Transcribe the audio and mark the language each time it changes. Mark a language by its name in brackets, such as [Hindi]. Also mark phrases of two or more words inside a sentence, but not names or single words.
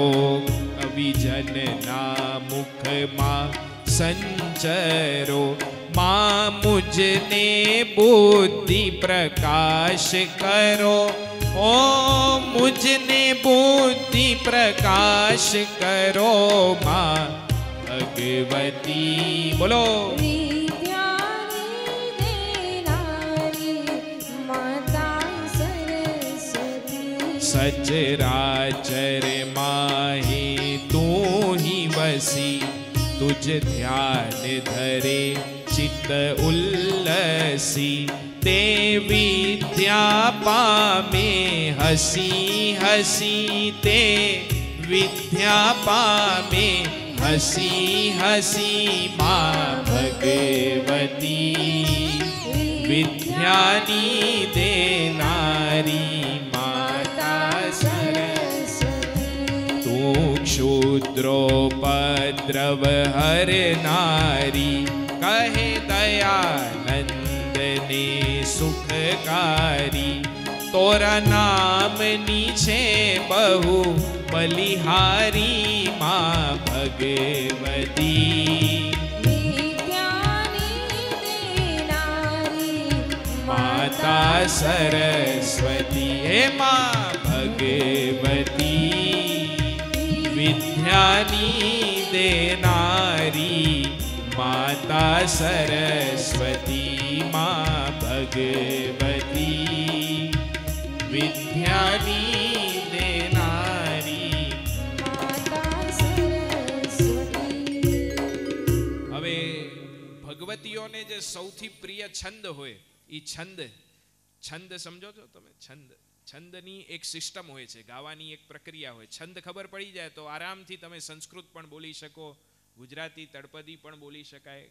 [Gujarati] કવિજનના મુખમાં સંચરો. માં મુજને બુદ્ધિ પ્રકાશ કરો. ઓ મુજને બુદ્ધિ પ્રકાશ કરો માં ભગવતી. બોલો. સચરાચર માહે તૂ હી વસી। તુજ ધ્યાન ધરે ચિત્ત ઉલ્લસી। તે વિદ્યા પામે હસી હસી। તે વિદ્યા પામે હસી હસી। માઁ ભગવતી વિદ્યાની દેનારી માતા સરસ્વતી। તૂ ક્ષુદ્રોપદ્રવ હરનારી। કહે દયાનંદ ને સુખકારી। તોરા નામ નીચે બહુ બલિહારી। માઁ ભગવતી માતા સરસ્વતી। હે માઁ ભગવતી વિદ્યાની દેનારી માતા સરસ્વતી। માઁ ભગવતી વિદ્યાની દેનારી માતા સરસ્વતી। હવે ભગવતીઓને જે સૌથી પ્રિય છંદ હોય એ છંદ સમજો છો તમે? છંદની એક સિસ્ટમ હોય છે, ગાવાની એક પ્રક્રિયા હોય. છંદ ખબર પડી જાય તો આરામથી તમે સંસ્કૃત પણ બોલી શકો, ગુજરાતી તળપદી પણ બોલી શકાય.